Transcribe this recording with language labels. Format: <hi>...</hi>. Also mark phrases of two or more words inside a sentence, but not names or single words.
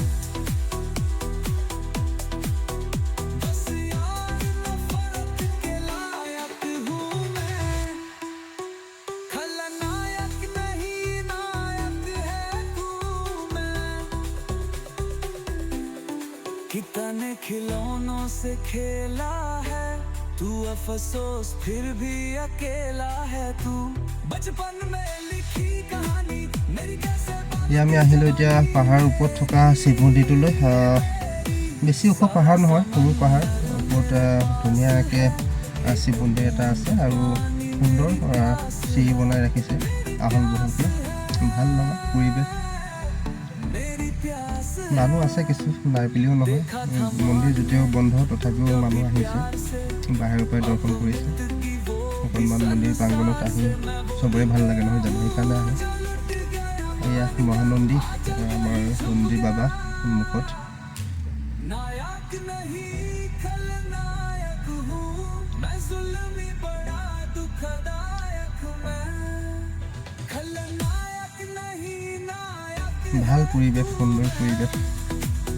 <hi>बस यार नफरत के लायक हूँ मैं खलनायक नहीं नायक है तू मैं कितने खिलौनों से खेला है तू अफसोस फिर भी अकेला है तू बचपन में लिखी कहानी मेरी कैसे</hi> <as>আমি আহিলোঁ এতিয়া পাহাৰৰ ওপৰত থকা শিৱ মন্দিৰটোলৈ বেছি ওখ পাহাৰ নহয় সৰু পাহাৰ ওপৰত ধুনীয়াকৈ শিৱ মন্দিৰ এটা আছে আৰু সুন্দৰ চিৰি বনাই ৰাখিছে আহল বহলকৈ ভাল লগা পৰিৱেশ মানুহ আছে কিছু নাই বুলিও নহয় মন্দিৰ যদিও বন্ধ তথাপিও মানুহ আহিছে বাহিৰৰ পৰাই দৰ্শন কৰিছে অকণমান মন্দিৰ প্ৰাংগণত আহি চবৰে ভাল লাগে নহয় জানো সেইকাৰণে আহে এয়া মহানন্দী আমাৰ নন্দী বাবা সন্মুখত</as> <hi>नायक नहीं खलनायक हूँ मैं ज़ुल्मी बड़ा दुखदायक मैं खलनायक नहीं नायक</hi> <as>ভাল পৰিৱেশ সুন্দৰ পৰিৱেশ</as>